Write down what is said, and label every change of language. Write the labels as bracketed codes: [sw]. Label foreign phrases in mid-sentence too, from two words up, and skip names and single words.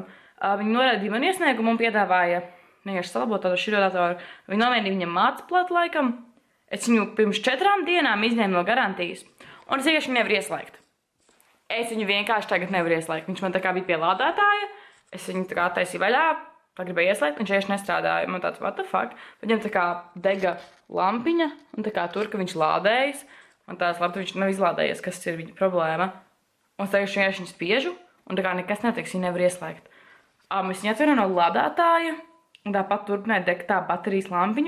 [lv] Viņi noraidīja manu iesniegumu un piedāvāja vienkārši salabot tādu širo datoru. Viņi nomainīja viņam mācplatu laikam. Es viņu pirms 4 dienām izņēmu no garantijas, un es vienkārši nevaru ieslēgt. Es viņu vienkārši tagad nevaru ieslēgt. Viņš man tā kā bija pie lādētāja, es viņu tā kā taisīju vaļā, pagribēju ieslēgt, viņš vienkārši nestrādāja. Man tāds, [en] what the fuck? [lv] Viņam tā kā dega lampiņa, un tā kā tur, ka viņš lādējas. Man tāds, labi, viņš nav izlādējies, kas ir viņa problēma. Un tagad vienkārši viņu spiežu, un tā kā nekas netiks, viņu nevar ieslēgt. Es viņu atveru no lādētāja, un tāpat turpināja degt tā baterijas lampiņu.